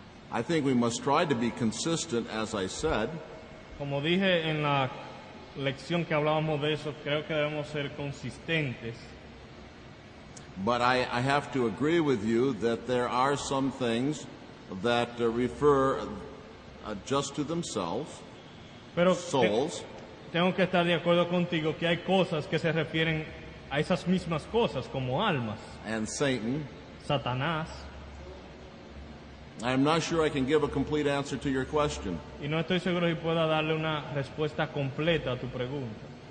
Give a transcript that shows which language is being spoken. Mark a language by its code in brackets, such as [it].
[en] I think we must try to be consistent, as I said, [es] Como dije en la lección que hablábamos de eso, creo que debemos ser consistentes. [en] but I have to agree with you that there are some things that refer just to themselves, [es] Pero [en] souls, [es] tengo que estar de acuerdo contigo que hay cosas que se refieren a esas mismas cosas, como almas, [en] and Satan. [es] Satanás, [en] I'm not sure I can give a complete answer to your question, [es] y no estoy seguro si pueda darle una respuesta completa a tu pregunta.